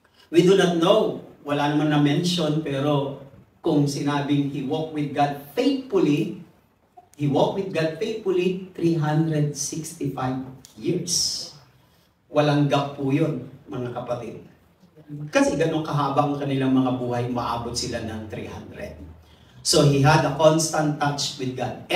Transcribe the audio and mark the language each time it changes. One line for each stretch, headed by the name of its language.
English: We do not know,
Filipino: wala naman na-mention, pero kung sinabing
English: he walked with God faithfully, 365 years.
Filipino: Walang gap po yun, mga kapatid. Kasi ganun kahaba ang kanilang mga buhay, maabot sila ng 300.
English: So he had a constant touch with God.